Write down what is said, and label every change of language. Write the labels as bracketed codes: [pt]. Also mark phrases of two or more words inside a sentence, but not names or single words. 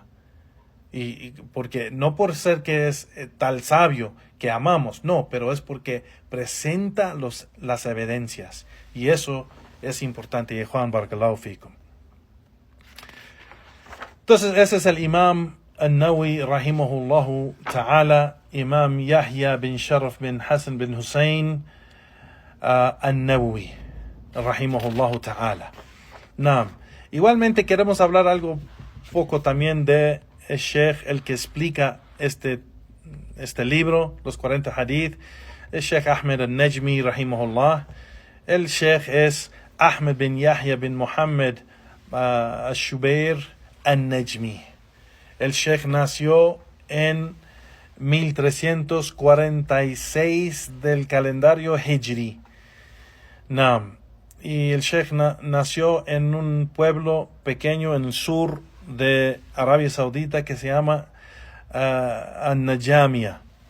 [es] Y porque no por ser que es tal sabio que amamos, no, pero es porque presenta las evidencias. Y eso es importante. Y Juan [ar] بارك الله فيكم. [es] Entonces, ese es el Imam [ar] النووي رحمه الله تعالى إمام يحيى بن شرف بن حسن بن حسين النووي رحمه الله تعالى. Naam. [es] Igualmente queremos hablar algo poco también de el Sheikh, el que explica este libro, los 40 hadith, el Sheikh Ahmed al-Najmi rahimahullah. El Sheikh es Ahmed bin Yahya bin Muhammad al-Shubair al-Najmi. El Sheikh nació en 1346 del calendario Hijri. [ar] Naam. [es] Y el Sheikh nació en un pueblo pequeño en el sur de Arabia Saudita que se llama Najamia.